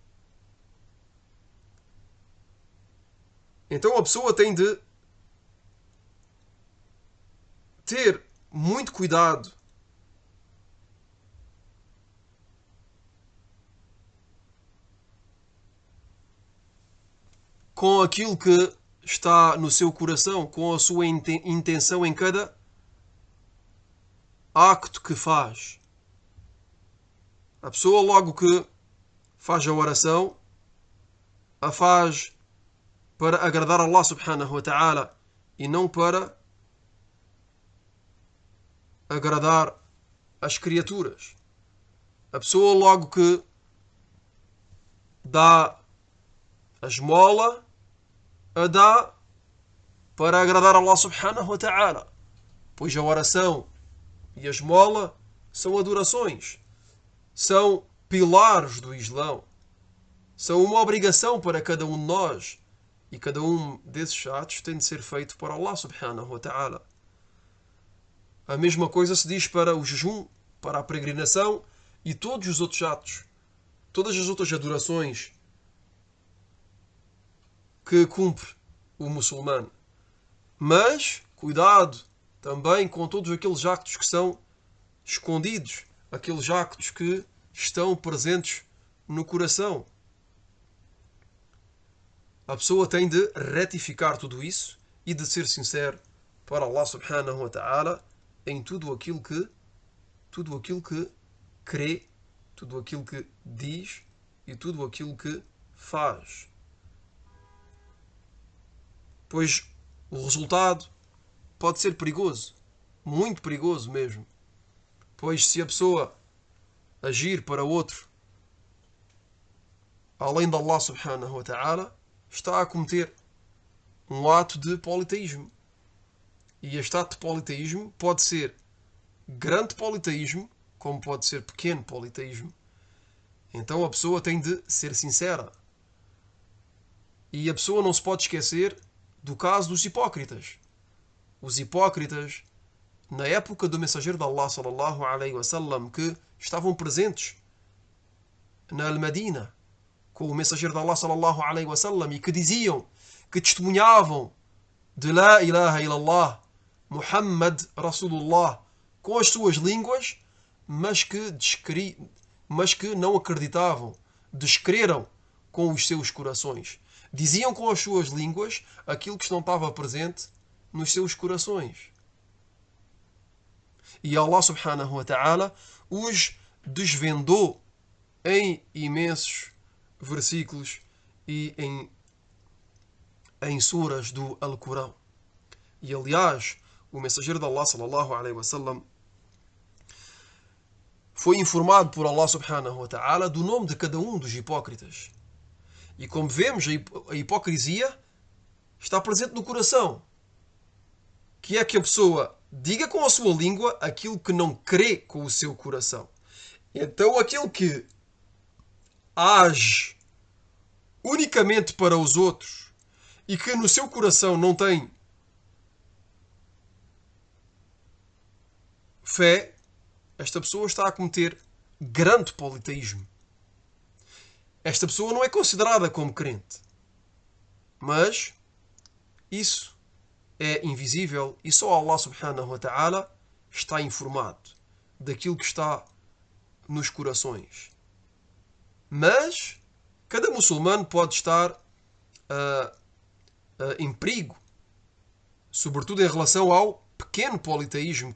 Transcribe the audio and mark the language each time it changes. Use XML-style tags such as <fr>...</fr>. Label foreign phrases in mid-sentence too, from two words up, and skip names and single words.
<pt>Então a pessoa tem de ter muito cuidado com aquilo que está no seu coração, com a sua intenção em cada acto que faz. A pessoa logo que faz a oração, a faz para agradar a Allah</pt> <ar>سبحانه وتعالى</ar> <pt>e não para agradar as criaturas. A pessoa logo que dá a esmola, a dá para agradar a Allah</pt> <ar>سبحانه وتعالى.</ar> <pt>Pois a oração e a esmola são adorações. São pilares do Islão. São uma obrigação para cada um de nós. E cada um desses atos tem de ser feito para Allah</pt> <ar>سبحانه وتعالى.</ar> <pt>A mesma coisa se diz para o jejum, para a peregrinação e todos os outros atos. Todas as outras adorações que cumpre o muçulmano. Mas, cuidado também com todos aqueles actos que são escondidos, aqueles actos que estão presentes no coração. A pessoa tem de retificar tudo isso e de ser sincero para Allah</pt> <ar>سبحانه وتعالى</ar> <pt>em tudo aquilo que crê, tudo aquilo que diz e tudo aquilo que faz. Pois o resultado pode ser perigoso, muito perigoso mesmo. Pois se a pessoa agir para outro além de Allah</pt> <ar>سبحانه وتعالى,</ar> <pt>está a cometer um ato de politeísmo. E este ato de politeísmo pode ser grande politeísmo, como pode ser pequeno politeísmo. Então a pessoa tem de ser sincera. E a pessoa não se pode esquecer do caso dos hipócritas. Os hipócritas, na época do mensageiro de Allah</pt> <ar>صلى الله عليه وسلم,</ar> <pt>que estavam presentes na Al-Madina com o mensageiro de Allah</pt> <ar>صلى الله عليه وسلم</ar> <pt>e que diziam, que testemunhavam de</pt> <ar>لا إله إلا الله، محمد رسول الله,</ar> <pt>com as suas línguas, mas que não acreditavam, descreram com os seus corações. Diziam com as suas línguas aquilo que não estava presente nos seus corações. E Allah</pt> <ar>سبحانه وتعالى</ar> <pt>os desvendou em imensos versículos e em suras do Alcorão. E aliás, o mensageiro de Allah</pt> <ar>صلى الله عليه وسلم</ar> <pt>foi informado por Allah</pt> <ar>سبحانه وتعالى</ar> <pt>do nome de cada um dos hipócritas. E como vemos, a hipocrisia está presente no coração. Que é que a pessoa diga com a sua língua aquilo que não crê com o seu coração. Então aquele que age unicamente para os outros e que no seu coração não tem fé, esta pessoa está a cometer grande politeísmo. Esta pessoa não é considerada como crente. Mas isso é invisível e só Allah</pt> <ar>سبحانه وتعالى</ar> <pt>está informado daquilo que está nos corações. Mas cada muçulmano pode estar em perigo, sobretudo em relação ao pequeno politeísmo,</pt>